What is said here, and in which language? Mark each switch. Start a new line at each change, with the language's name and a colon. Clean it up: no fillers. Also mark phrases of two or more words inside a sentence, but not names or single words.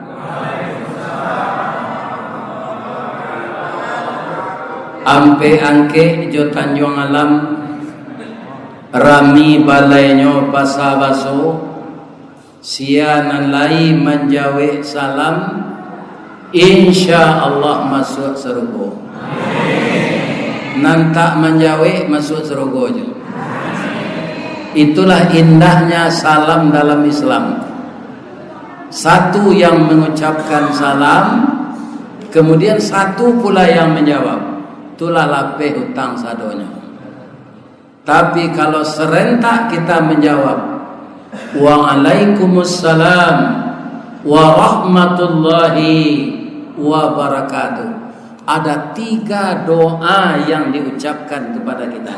Minangkabau: Ampe angke jo Tanjung Alam rami balainyo pasabaso sianan lai menjawe salam,
Arabic: insya Allah
Minangkabau: masuk surga. Nantak menjawe masuk surga je.
Indonesian: Itulah indahnya salam dalam Islam. Satu yang mengucapkan salam, kemudian satu pula yang menjawab.
Minangkabau: Itulah lapeh hutang sadonya.
Indonesian: Tapi kalau serentak kita menjawab
Arabic: Waalaikumsalam warahmatullahi wabarakatuh,
Indonesian: ada 3 doa yang diucapkan kepada kita.